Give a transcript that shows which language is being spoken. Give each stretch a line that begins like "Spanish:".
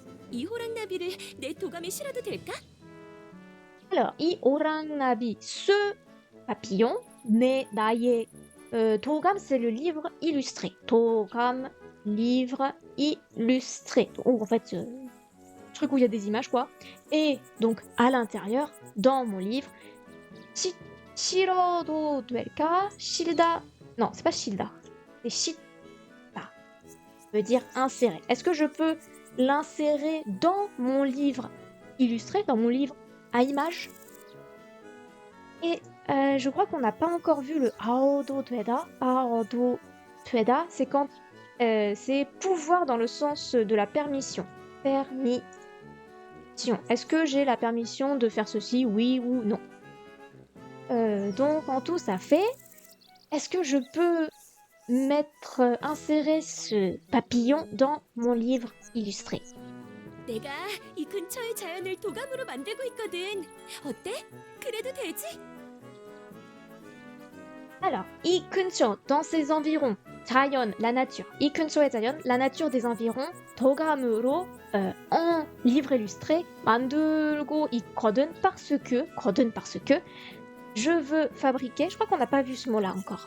Korean: 이 호랑나비를 내 도감에 실어도 될까?
French: Alors,
Korean: 이 오랑나비,
French: ce papillon,
Korean: 나의 도감,
French: c'est le livre illustré. 도감, livre illustré. Donc, en fait, truc où il y a des images, quoi. Et donc, à l'intérieur, dans mon livre, 실어도 될까? 실다. Non, c'est pas 실다. C'est 실다. Ça veut dire insérer. Est-ce que je peux l'insérer dans mon livre illustré, dans mon livre à images? Et je crois qu'on n'a pas encore vu le aodo tueda. Aodo tueda, c'est quand c'est pouvoir dans le sens de la permission. Permission. Est-ce que j'ai la permission de faire ceci, oui ou non? Donc en tout ça fait. Est-ce que je peux insérer ce papillon dans mon livre illustré?
Korean: 내가 이 근처의 자연을 도감으로 만들고 있거든. 어때? 그래도 되지?
French: Alors,
Korean: 이 근처,
French: dans ses environs, 자연, la nature.
Korean: 이 근처의 자연,
French: la nature des environs, 도감으로, en livre illustré,
Korean: 만들고 있거든
French: parce que, je veux fabriquer, je crois qu'on n'a pas vu ce mot-là encore.